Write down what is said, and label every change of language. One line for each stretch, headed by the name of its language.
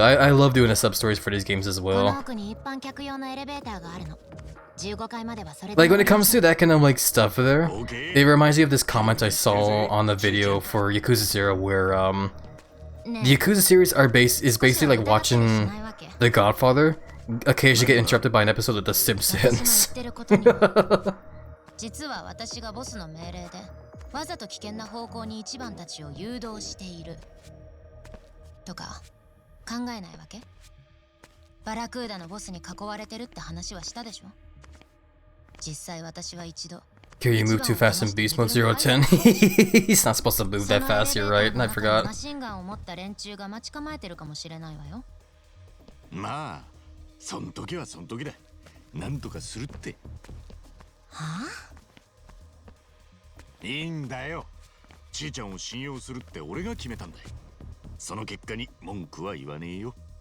English: I love doing the sub stories for these games as well. Like when it comes to that kind of like stuff there, it reminds me of this comment I saw on the video for Yakuza 0 where the Yakuza series is basically like watching The Godfather occasionally get interrupted by an episode of The Simpsons.
Japanese: 実は私がボスの命令でわざと危険な方向に一番たちを誘導しているとか考えないわけ？バラクーダのボスに囲われてるって話はしたでしょ？実際私は一度
English: Kiryu moved too fast in Beast Mode 010. He's not supposed to move that fast, you're right, I forgot.
Japanese: マシンガンを持った連中が待ち構えてるかもしれないわよ。まあ、そん時はそん時だ。なんとかするって。はあ？いいんだよ。ちーちゃんを信用するって俺が決めたんだ。その結果に文句は言わねえよ。